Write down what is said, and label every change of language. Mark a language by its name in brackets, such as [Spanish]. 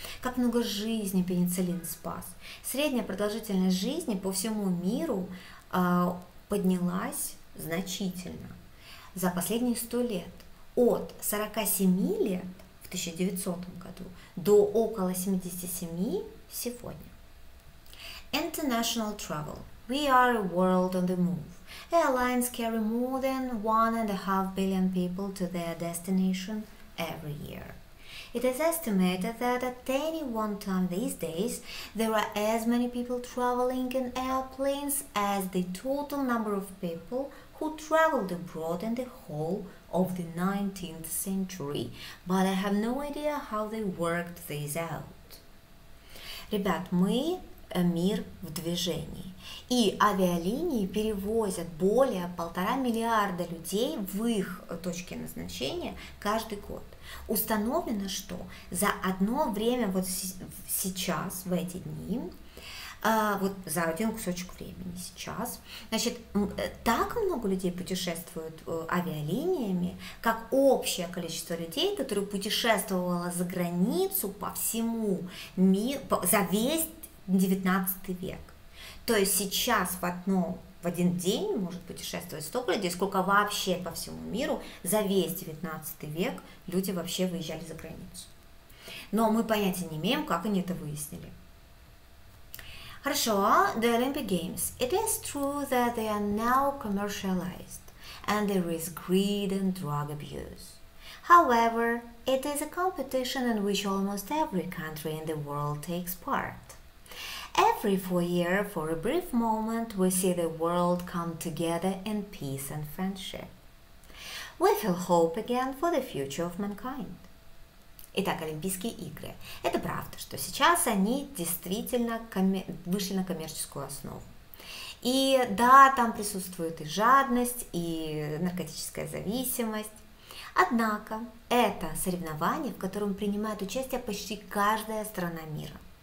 [Russian] Как много жизней пенициллин спас. Средняя продолжительность жизни по всему миру поднялась значительно за последние 100 лет. От 47 лет в 1900 году до около 77 сегодня. [English] International travel. We are a world on the move. Airlines carry more than 1.5 billion people to their destination every year. It is estimated that at any one time these days, there are as many people traveling in airplanes as the total number of people who traveled abroad in the whole of the 19th century. But I have no idea how they worked this out. [Russian] Ребят, мы мир в движении. И авиалинии перевозят более 1,5 миллиарда людей в их точке назначения каждый год. Установлено, что за одно время, вот сейчас, в эти дни, вот за один кусочек времени сейчас, значит, так много людей путешествуют авиалиниями, как общее количество людей, которые путешествовало за границу по всему миру, за весь 19 век. То есть сейчас в один день может путешествовать столько людей, сколько вообще по всему миру за весь 19 век люди вообще выезжали за границу. Но мы понятия не имеем, как они это выяснили. Хорошо, [English] the Olympic Games. It is true that they are now commercialized and there is greed and drug abuse. However, it is a competition in which almost every country in the world takes part. Every 4 years, for a brief moment, we see the world come together in peace and friendship. We feel hope again for the future of mankind. [Russian] Итак, Олимпийские игры. Это правда, что сейчас они действительно вышли на коммерческую основу. И да, там присутствует и жадность, и наркотическая зависимость. Однако это соревнование, в котором принимает участие почти каждая страна мира.